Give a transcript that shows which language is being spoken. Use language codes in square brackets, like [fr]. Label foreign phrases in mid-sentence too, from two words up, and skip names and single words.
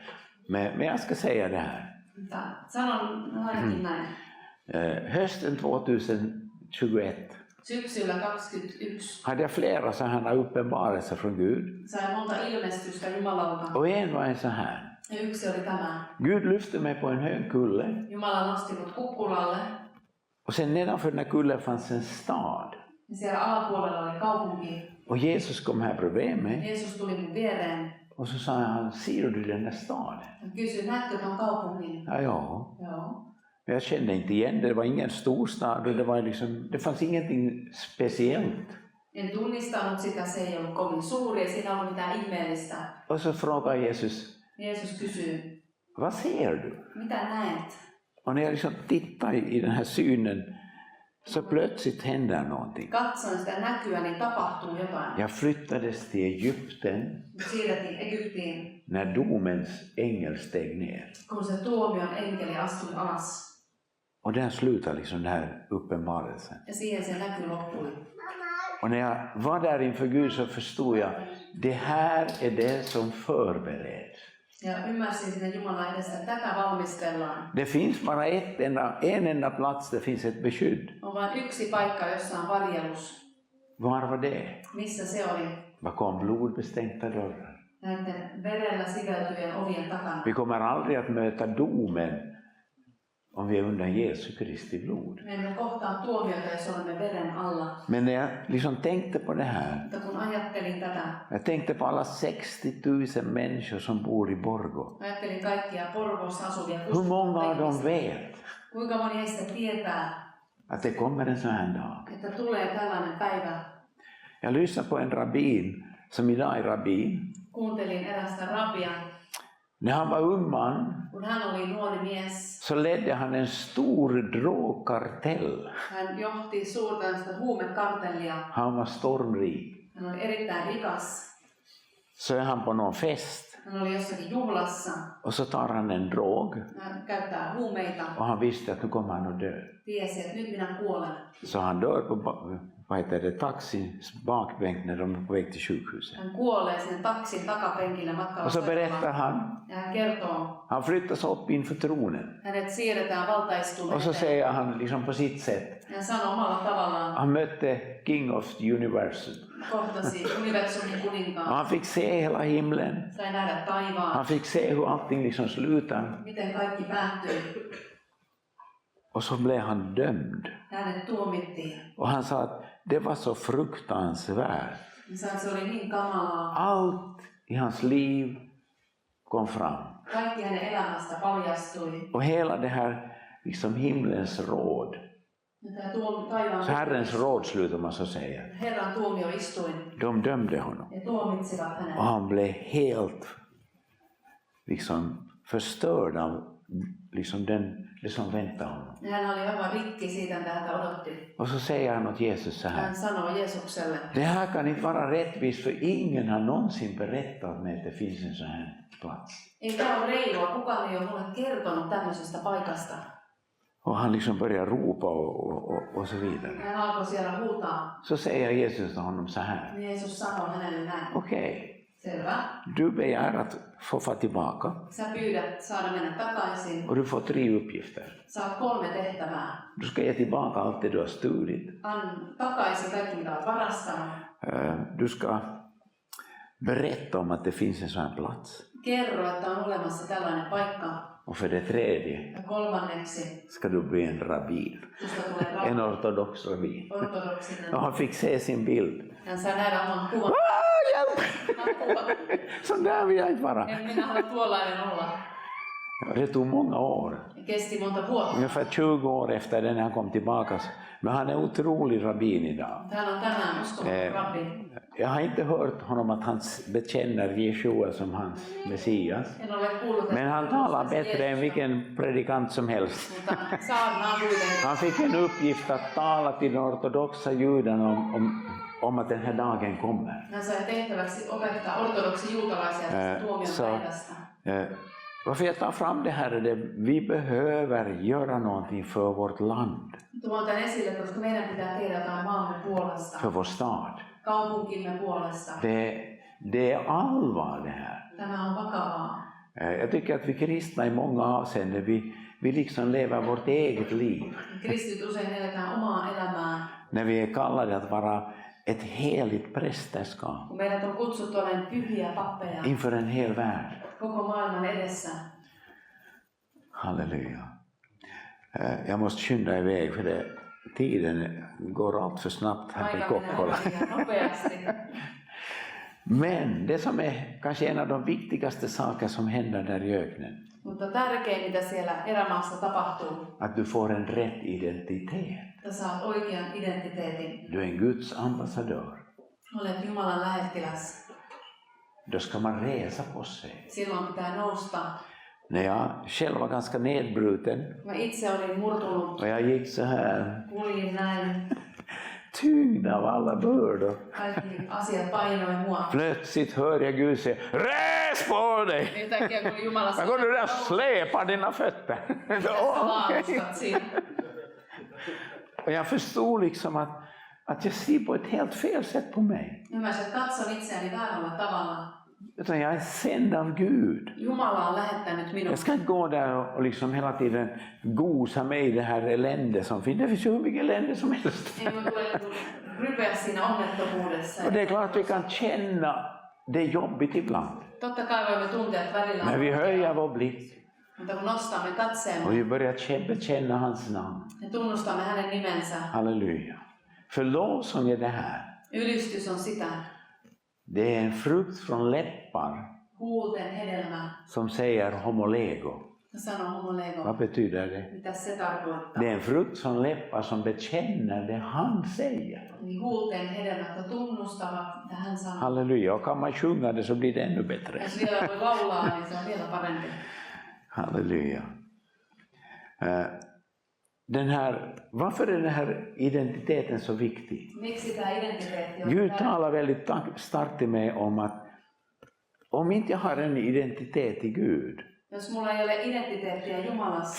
[sv] Men jag ska säga det här. [fi] Sanon ainakin näin. [sv] Hösten 2021 [fi] Syksyllä 2021 [sv] hade jag flera sådana uppenbarelser från Gud. [fi] sain monta ilmestystä Jumalalta. [sv] Och en var en så här. [fi] Ja yksi oli tämä. [sv] Gud lyfte mig på en hög kulle. [fi] Jumala nosti mut kukkulalle. [sv] Och sen nedanför den här kullen fanns en stad. [fi] Ja siellä alapuolella oli kaupunki. [sv] Och Jesus kom här bredvid mig. [fi] Jeesus tuli mun viereen. [sv] Och så sa han, ser du den där staden? [fi] Hän kysyi, näetkö ton kaupungin? [sv] Ja. [fi] Joo. [sv] Jag kände inte igen det var ingen storstad och det fanns ingenting speciellt. [fi] En tunnistanut sitä, se ei ollut kovin suuri ja siinä ei ollut mitään ihmeellistä. [sv] Och så frågar Jesus, [fi] Jeesus kysyy, [sv] vad ser du? [fi] mitä näet? [sv] Och när jag liksom tittar i den här synen så plötsligt händer någonting. [fi] Katsoin sitä näkyä, niin tapahtuu jotain. [sv] Jag flyttades till Egypten [fi] Siirrettiin Egyptiin, [sv] när domens ängel steg ner. [fi] kun se tuomion enkeli astui alas. [sv] Och där slutar liksom den här uppenbarelsen. [fi] Ja siihen se näky loppui. [sv] Och när jag var där inför Gud så förstod jag, det här är det som förbereds. [fi] Ja ymmärsin sinne Jumalan edessä, että tätä valmistellaan. [sv] Det finns bara en enda plats, det finns ett beskydd. [fi] On vain yksi paikka, jossa on varjelus. [sv] Var var det? [fi] Missä se oli? [sv] Bakom blodbestänkta dörrar. [fi] Näiden verellä siveltyjen ovien takana. [sv] Vi kommer aldrig att möta domen om vi är under Jesu Kristi blod. [fi] Me emme kohtaa tuomiota, jos olemme veren alla. [sv] Men när jag liksom tänkte på det här, [fi] Mutta kun ajattelin tätä, [sv] jag tänkte på alla 60 000 människor som bor i Borgå. [fi] ajattelin kaikkia Porvoossa asuvia [sv] Hur många av dem [fi] ihmisiä. [sv] vet [fi] Kuinka moni heistä tietää, [sv] att det kommer en sån här dag? [fi] että tulee tällainen päivä. [sv] Jag lyssnade på en rabbin som idag är rabbin. [fi] Kuuntelin erästä rabbia. [sv] När han var ung man [fi] Kun hän oli nuori mies, [sv] så ledde han en stor drogkartell. [fi] hän johti suurta huumekartellia. [sv] Han var stormrik. [fi] Hän oli erittäin rikas. [sv] Så är han på någon fest [fi] Hän oli jossakin juhlassa. [sv] och så tar han en drog [fi] Hän käyttää huumeita. [sv] och han visste att nu kommer han att dö. [fi] Tiesi, että nyt minä kuolen. [sv] Så han dör på taxins bakbänk när de är på väg till sjukhuset. [fi] Hän kuolee sinne taksin takapenkille matkalla. [sv] Och så berättar han, [fi] Ja hän kertoo, [sv] han flyttas upp inför tronen. [fi] hänet siirretään valtaistuimeen. [sv] Och så säger han liksom på sitt sätt, [fi] Hän sanoo omalla tavallaan, [sv] han mötte [en] King of the Universe. [fi] kohtasi universumin [sv] Och [fi] kuninkaan. [sv] han fick se hela himlen. [fi] Sai nähdä taivaan, [sv] Han fick se hur allting liksom slutar. [fi] miten kaikki päättyy. [sv] Och så blev han dömd. [fi] Hänet tuomittiin. [sv] Och han sa att det var så fruktansvärt. [fi] Hän sanoi, että se oli niin kamalaa. [sv] Allt i hans liv kom fram. [fi] Kaikki hänen elämästä paljastui. [sv] Och hela det här liksom himlens råd. [fi] Ja tämä taivaan [sv] Herrens råd slutar man så säga. [fi] Herran tuomioistuin. [sv] De dömde honom. [fi] Ja tuomitsivat [sv] Och [fi] hänet. [sv] han blev helt liksom förstörd av liksom det som väntade honom. [fi] Ja hän oli aivan rikki siitä, mitä häntä odotti. [sv] Och så säger han åt Jesus så här. [fi] Hän sanoo Jeesukselle, [sv] Det här kan inte vara rättvist för ingen har någonsin berättat mig att det finns en sån här plats. [fi] ei tämä ole reilua, kukaan ei ole mulle kertonut tämmöisestä paikasta. [sv] Och han liksom börjar ropa och så vidare. [fi] Hän alkoi siellä huutaa. [sv] Så säger Jesus till honom så här. [fi] Jeesus sanoi hänelle näin. [sv] Okej, [fi] Selvä. [sv] du begär att få få tillbaka [fi] Sä pyydät saada mennä takaisin. [sv] och du får 3 uppgifter. [fi] Saat 3 tehtävää. [sv] Du ska ge tillbaka allt det du har stulit. [fi] Ann takaisin kaikki, mitä olet varastanut. [sv] Du ska berätta om att det finns en sån här plats. [fi] Kerro, että on olemassa tällainen paikka. [sv] Och för det tredje [fi] Ja kolmanneksi, [sv] ska du bli en rabbin. [fi] susta tulee [sv] En ortodox rabbin. [fi] ortodoksinen. [sv] Och han fick se sin bild. [fi] Hän sai nähdä oman kuvan. [sv] Hjälp! Så där vill jag inte vara. [fi] En minä halua tuollainen olla. [sv] Det tog många år. [fi] Kesti monta vuotta. [sv] Ungefär 20 år efter den han kom tillbaka. Men han är en otrolig rabbin idag. [fi] Hän on tänään uskomaton rabbi. [sv] Jag har inte hört honom att han bekänner Jeshua som hans Messias. [fi] En ole kuullut, [sv] Men han talar bättre än vilken predikant som helst. [fi] mutta saarnaa kuitenkin. [sv] Han fick en uppgift att tala till de ortodoxa judarna om att den här dagen kommer. [fi] Hän sai tehtäväksi opettaa ortodoksi juutalaisia tästä tuomion päivästä. [sv] Varför jag tar fram det här är det vi behöver göra någonting för vårt land. [fi] Tuon tämän esille, koska meidän pitää tehdä jotain maamme puolesta. [sv] För vår stad. [fi] Kaupunkimme puolesta. [sv] Det är allvar det här. [fi] Tämä on vakavaa. [sv] Jag tycker att vi kristna i många avseenden vi liksom lever vårt eget liv. [fi] Kristit usein eletään omaa elämää. [sv] När vi är kallade att vara ett heligt prästerskap. [fi] Kun meidät on kutsuttu olemaan pyhiä pappeja. [sv] Inför en hel värld. [fi] Koko maailman edessä. [sv] Halleluja. Jag måste skynda iväg för det, tiden går allt för snabbt här i Kokkola. Men det som är kanske en av de viktigaste saker som händer där i öknen. [fi] Mutta tärkein mitä siellä erämaassa tapahtuu. [sv] Att du får en rätt identitet. [fi] Että saat oikean identiteetin. [sv] Du är en Guds ambassadör. [fi] Olet Jumalan lähettiläs. [sv] Då ska man resa på sig. [fi] Silloin pitää nousta. [sv] När jag själv var ganska nedbruten. [fi] Mä itse olin murtunut. [sv] Och jag gick så här. [fi] Kuljin näin. [sv] Tyngd av alla bördor. [fi] Kaikki asiat painoi mua. [sv] Plötsligt hör jag Gud säga, res på dig! [fi] Yhtäkkiä kun Jumala sanoo, [sv] går du där och släpar dina fötter. Och jag förstod liksom att jag ser på ett helt fel sätt på mig. [fi] Ymmärsin, että katson itseäni väärällä tavalla. [sv] Utan jag är sänd av Gud. [fi] Jumala on lähettänyt minut. [sv] Jag ska inte gå där och liksom hela tiden gosa mig i det här elände som finns. Det finns ju hur mycket elände som helst. [fi] Rypeä siinä onnettomuudessa. [sv] Och det är klart att vi kan känna det jobbigt ibland. [fi] Totta kai voimme tuntea, että välillä on. [sv] Men vi höjer vår blick. [fi] Mutta kun nostamme katseemme. [sv] Och vi börjar bekänna hans namn. [fi] Ja tunnustamme hänen nimensä. [sv] Halleluja. För lovsång är det här. [fi] Ylistys on sitä. [sv] Det är en frukt från läppar. [fi] Huulten hedelmä. [sv] Som säger homolego. [fi] Sanoo homolego. [sv] Vad betyder det? [fi] Mitä se tarkoittaa? [sv] Det är en frukt från läppar som bekänner det han säger. [fi] Niin huulten hedelmät tunnustavat mitä hän sanoo. [sv] Halleluja. Och kan man sjunga det så blir det ännu bättre. [fi] Jos vielä voi laulaa, niin se on vielä parempi. [sv] Halleluja. Varför är den här identiteten så viktig? Gud talar väldigt starkt till mig om att om inte jag har en identitet i Gud. [fi] Jos mulla ei ole identiteettiä Jumalassa.